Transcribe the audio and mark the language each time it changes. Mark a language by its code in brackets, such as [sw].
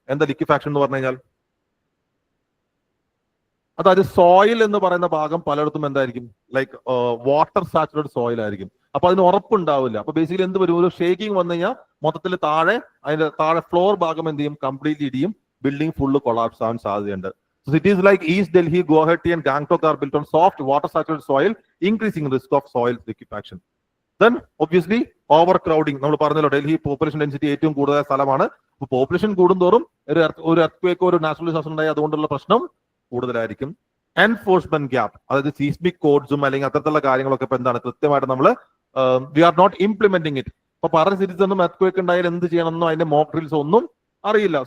[ml] എന്താ ലിക്വിഫാക്ഷൻ എന്ന് പറഞ്ഞു കഴിഞ്ഞാൽ അതായത് സോയിൽ എന്ന് പറയുന്ന ഭാഗം പലയിടത്തും എന്തായിരിക്കും ലൈക്ക് വാട്ടർ സാച്ചുറേറ്റഡ് സോയിൽ ആയിരിക്കും. അപ്പൊ അതിന് ഉറപ്പുണ്ടാവില്ല. അപ്പൊ ബേസിക്കലി എന്ത് വരും, ഒരു ഷേക്കിംഗ് വന്നു കഴിഞ്ഞാൽ മൊത്തത്തിൽ അതിന്റെ താഴെ ഫ്ലോർ ഭാഗം എന്ത് ചെയ്യും, കംപ്ലീറ്റ്ലി ഇടിയും, ബിൽഡിംഗ് ഫുള്ള് കൊളാപ്സ് ആവാൻ സാധ്യതയുണ്ട്. [en] Cities like East Delhi, Guwahati and Gangtok are built on soft water saturated soil, increasing risk of soil liquefaction. Then obviously overcrowding. [ml] നമ്മൾ പറഞ്ഞല്ലോ ഡൽഹി പോപ്പുലേഷൻ ഡെൻസിറ്റി ഏറ്റവും കൂടുതൽ സ്ഥലമാണ്. അപ്പോൾ പോപ്പുലേഷൻ കൂടുന്തോറും ഒരു എർത്ത്ക്വേക്കോ ഒരു നാച്ചുറൽ ഡിസാസ്റ്റർ ഉണ്ടായി അതുകൊണ്ടുള്ള പ്രശ്നം കൂടുതലായിരിക്കും. എൻഫോഴ്സ്മെന്റ് ഗ്യാപ്പ്, അതായത് സീസ്മിക് കോഡ്സും അല്ലെങ്കിൽ അത്തരത്തിലുള്ള കാര്യങ്ങളൊക്കെ ഇപ്പൊ എന്താണ് കൃത്യമായിട്ട് നമ്മൾ [en] We are not implementing it. [ml] ഇപ്പൊ പറഞ്ഞ സിറ്റീസ് ഒന്നും എർത്ത്ക്വേക്ക് ഉണ്ടായാൽ എന്ത് ചെയ്യണമെന്നോ അതിന്റെ മോക്ക് ഡ്രിൽസ് ഒന്നും അറിയില്ല.